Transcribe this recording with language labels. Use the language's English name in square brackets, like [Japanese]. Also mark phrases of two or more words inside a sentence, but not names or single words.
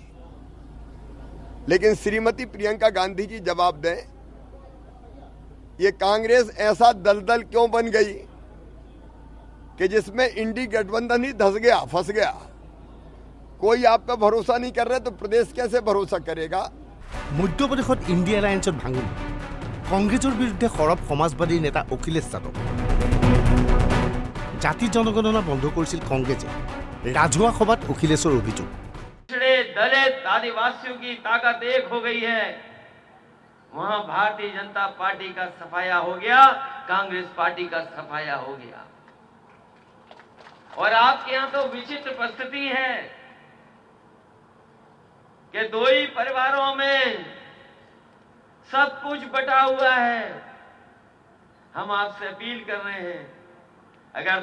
[Hindi] लेकिन श्रीमती प्रियंका गांधी जी जवाब दें, ये कांग्रेस ऐसा दलदल क्यों बन गई कि जिसमें इंडी गठबंधन ही धंस गया, फंस गया। कोई आप पे भरोसा नहीं कर रहे तो प्रदेश कैसे भरोसा करेगा। [Assamese] মধ্যপ্ৰদেশত ইণ্ডিয়া এলায়েন্সত ভাঙন। কংগ্ৰেছৰ বিৰুদ্ধে সৰব সমাজবাদী নেতা অখিলেশ যাদৱ জাতি জনগণনা বন্ধ কৰিছিল কংগ্ৰেছে ৰাজহুৱা সভাত অখিলেশৰ অভিযোগ [Hindi] पिछड़े दलित आदिवासियों की ताकत एक हो गई है वहां भारतीय जनता पार्टी का सफाया हो गया कांग्रेस पार्टी का सफाया हो गया और आपके यहां तो विचित्र परिस्थिति है कि दो ही परिवारों में सब कुछ बटा हुआ है हम आपसे अपील कर रहे हैं अगर